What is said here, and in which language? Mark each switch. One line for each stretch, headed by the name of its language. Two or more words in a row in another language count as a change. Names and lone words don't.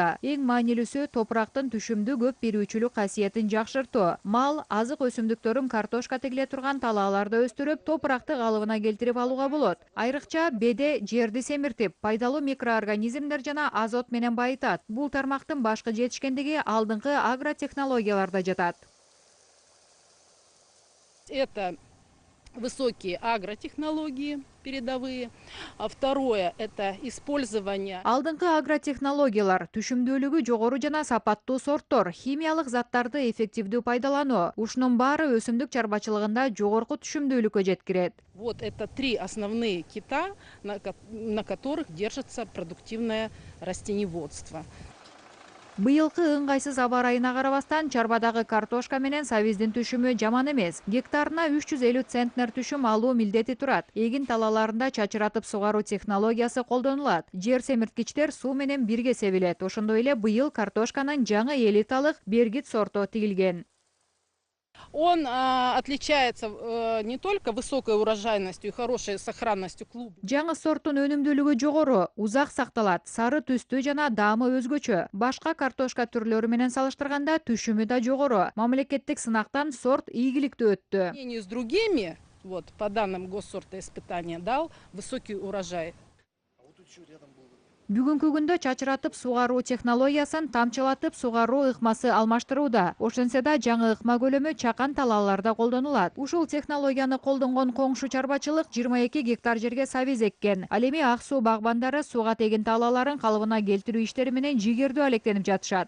Kyrgyz: Эң маанилүүсү топурактын түшүмдү көп берүүчүлүк касиетин жакшыртуу. Мал, азык өсүмдүктөрүн картошка тегиле турган талааларда өстүрүп, топуракты калыбына келтирип алууга болот. Айрыкча беде жерди семиртип, пайдалуу микроорганизмдер жана азот менен байытат. Бул тармактын башкы жетишкендиги алдыңкы агротехнологияларда жатат.
Russian: Это высокие агротехнологии передовые. А второе – это использование.
Kyrgyz: Алдыңкы агротехнологиялар, түшүмдүүлүгү жогору жана сапаттуу сорттор, химиялык заттарды эффективдүү пайдалануу. Ушунун баары өсүмдүк чарбачылыгында жогорку түшүмдүүлүккө жеткирет.
Russian: Вот это три основные кита, на которых держится продуктивное растениеводство.
Kyrgyz: Быйылкы ыңгайсыз аба ырайына карабастан чарбадагы картошка менен сабиздин түшүмү жаман эмес. Гектарына 350 центнер түшүм алуу милдети турат. Эгин талааларында чачыратып сугаруу технологиясы колдонулат. Жер семирткичтер суу менен бирге себилет. Ошондой эле быйыл картошканын жаңы элиталык бергит сорту тигилген.
Russian: Он отличается не только высокой урожайностью и хорошей сохранностью клуб.
Kyrgyz: Жаңы сорттун өнүмдүүлүгү жогору, узак сакталат, сары түстүү жана даамы өзгөчө. Башка картошка түрлөрү менен салыштырганда түшүмү да жогору. Мамлекеттик сынактан сорт ийгиликтүү өттү.
Russian: По сравнению с другими, вот, по данным госсорта испытания, дал высокий урожай.
Kyrgyz: Бүгүнкү күндө чачыратып сугаруу технологиясын тамчылатып сугаруу ыкмасы алмаштырууда. Ошентсе да жаңы ыкма көлөмү чакан талааларда колдонулат. Ушул технологияны колдонгон коңшу чарбачылык 22 гектар жерге сабиз эккен. Ал эми ак суу багбандары суга тегин талааларын калыбына келтирүү иштери менен жигердүү алектенип жатышат.